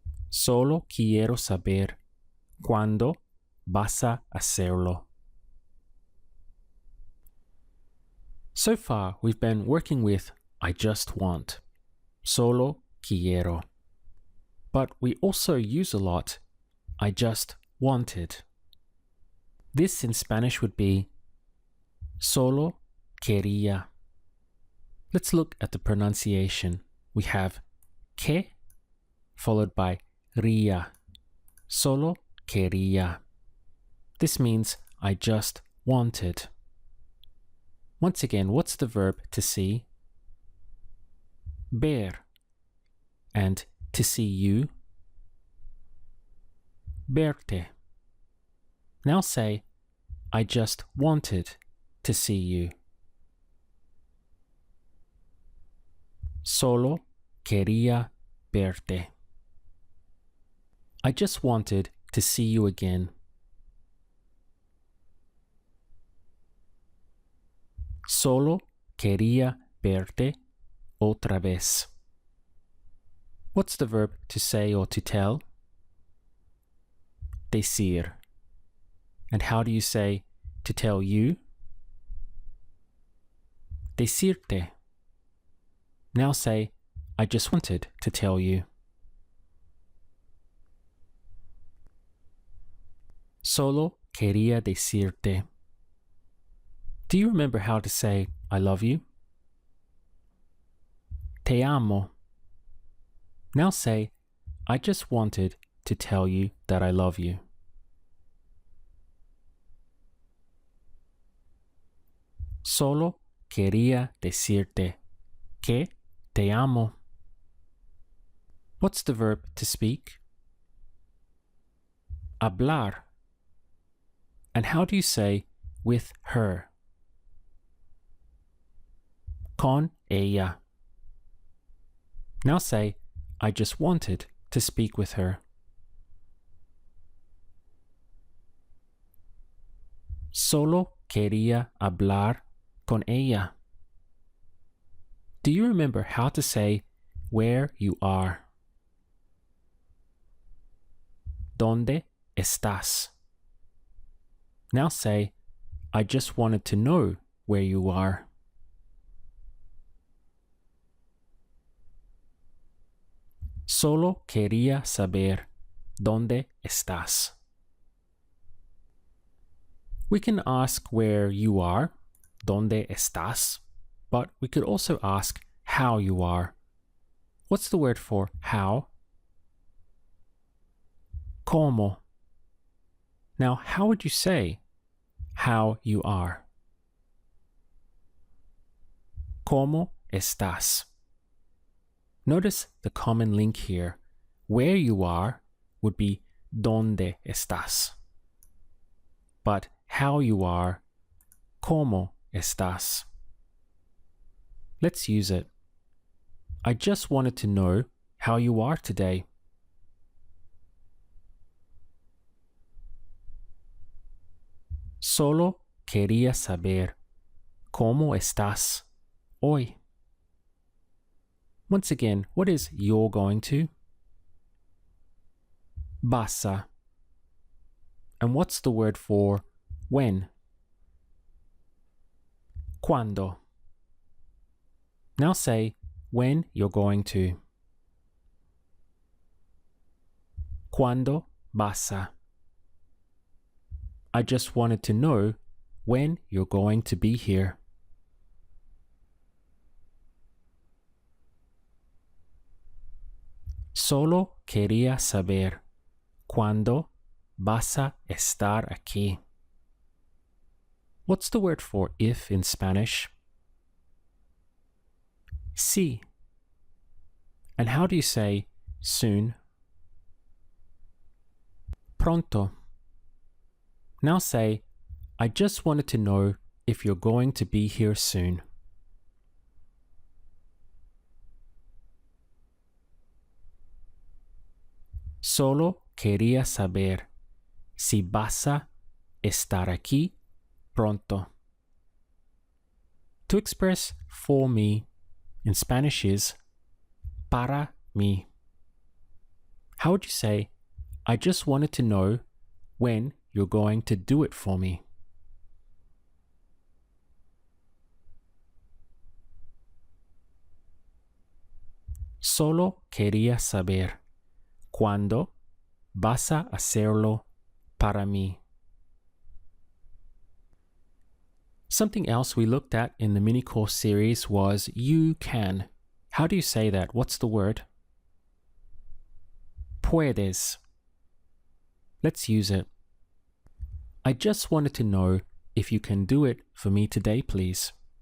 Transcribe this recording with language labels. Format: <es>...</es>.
<es>Solo quiero saber cuándo vas a hacerlo.</es> <en>So far, we've been working with I just want,</en> <es>solo quiero.</es> <en>But we also use a lot I just wanted. This in Spanish would be</en> <es>solo quería.</es> <en>Let's look at the pronunciation. We have que followed by ría.</en> <es>Solo quería.</es> <en>This means I just wanted. Once again, what's the verb to see?</en> <es>Ver.</es> <en>And to see you?</en> <es>Verte.</es> <en>Now say, I just wanted to see you.</en> <es>Solo quería verte.</es> <en>I just wanted to see you again.</en> <es>Solo quería verte otra vez.</es> <en>What's the verb to say or to tell?</en> <es>Decir.</es> <en>And how do you say to tell you?</en> <es>decirte.</es> <en>Now say, I just wanted to tell you.</en> <es>Solo quería decirte.</es> <en>Do you remember how to say, I love you?</en> <es>Te amo.</es> <en>Now say, I just wanted to tell you that I love you.</en> <es>Solo quería decirte que te amo.</es> <en>What's the verb to speak?</en> <es>Hablar.</es> <en>And how do you say with her?</en> <es>Con ella.</es> <en>Now say, I just wanted to speak with her.</en> <es>Solo quería hablar con ella.</es> <en>Do you remember how to say where you are?</en> <es>¿Dónde estás?</es> <en>Now say, I just wanted to know where you are.</en> <es>Solo quería saber dónde estás.</es> <en>We can ask where you are,</en> <es>¿dónde estás?</es> <en>But we could also ask how you are. What's the word for how?</en> <es>¿Cómo?</es> <en>Now, how would you say how you are?</en> <es>¿Cómo estás?</es> <en>Notice the common link here. Where you are would be</en> <es>¿dónde estás?</es> <en>But how you are,</en> <es>¿cómo estás?</es> <en>Let's use it. I just wanted to know how you are today.</en> <es>Solo quería saber cómo estás hoy.</es> <en>Once again, what is you're going to?</en> <es>Vas a.</es> <en>And what's the word for when?</en> <es>Cuando.</es> <en>Now say when you're going to.</en> <es>¿Cuándo vas a?</es> <en>I just wanted to know when you're going to be here.</en> <es>Solo quería saber cuándo vas a estar aquí.</es> <en>What's the word for if in Spanish?</en> <es>Sí.</es> <en>And how do you say soon?</en> <es>Pronto.</es> <en>Now say, I just wanted to know if you're going to be here soon.</en> <es>Solo quería saber si vas a estar aquí pronto.</es> <en>To express for me in Spanish is</en> <es>para mí.</es> <en>How would you say, I just wanted to know when you're going to do it for me?</en> <es>Solo quería saber cuándo vas a hacerlo para mí.</es> <en>Something else we looked at in the mini course series was you can. How do you say that? What's the word?</en> <es>Puedes.</es> <en>Let's use it. I just wanted to know if you can do it for me today, please.</en>